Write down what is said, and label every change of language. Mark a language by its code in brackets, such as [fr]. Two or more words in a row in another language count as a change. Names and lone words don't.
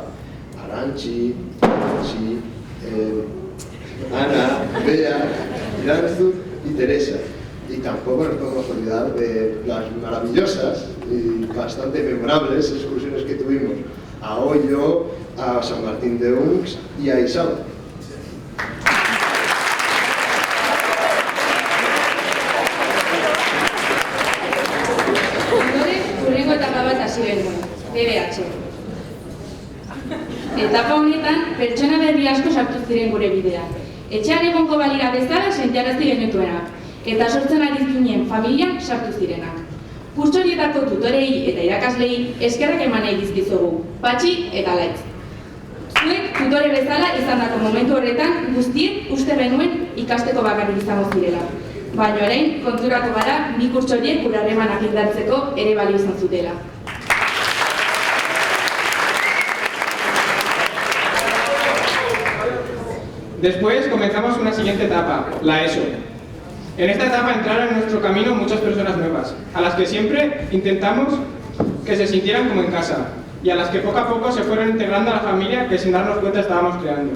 [es] Arantxi, Kontxi, Ana, Bea, Irantzu y Teresa. Y tampoco nos podemos olvidar de las maravillosas y bastante memorables excursiones que tuvimos a Oyo, a San Martín de Uns y a Isaba. [eu] Hurrengo etapa bat hasi genuen, BBH. Etapa honetan, pertsona berri asko sartu ziren gure bidean. Etxean egongo balira bezala sentiarazi genituenak, eta sortzen ari ginen familian sartu zirenak. Kurtso horietako tutorei eta irakaslei eskerrak eman nahi dizkizugu, Patxi eta Laitz. Zuek tutore bezala izandako momentu horretan guztiek uste genuen ikasteko bakarrik izango zirela. Baina orain konturatu gara bi kurtso horiek gure harremanak indartzeko ere balio izan zutela. [es] Después comenzamos una siguiente etapa, la ESO. En esta etapa entraron en nuestro camino muchas personas nuevas, a las que siempre intentamos que se sintieran como en casa, y a las que poco a poco se fueron integrando a la familia que sin darnos cuenta estábamos creando.